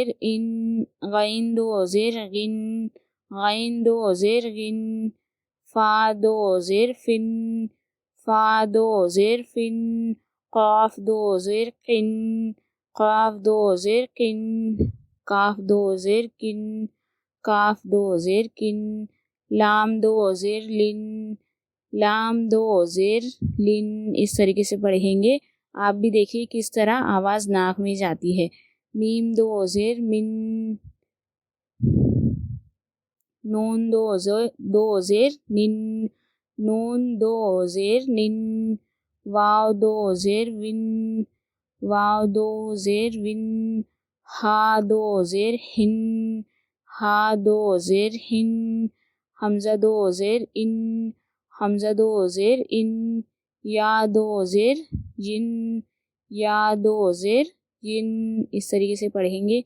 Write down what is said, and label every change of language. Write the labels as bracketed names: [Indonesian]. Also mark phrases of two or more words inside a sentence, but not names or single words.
[Urdu] ان، غین 2 زیر غن، غین 2 زیر غن، فا 2 زیر فن، فا 2 زیر فن، قاف 2 زیر قن، قاف 2 زیر قن، کاف 2 زیر کن، کاف 2 زیر کن، لام 2 زیر لن، لام 2 زیر لن، اس طریقے سے پڑھیں گے۔ آپ بھی دیکھیے کس طرح آواز ناک میں جاتی ہے۔ میم 2 زیر من، نون 2 زیر نن، نون 2 زیر نن، واو 2 زیر ون، واو 2 زیر ون، ہا 2 زیر ہن، ہا 2 زیر ہن، حمزہ 2 زیر ان، حمزہ 2 زیر ان، یا 2 زیر ین، یا 2 زیر ین، اس طریقے سے پڑھیں گے۔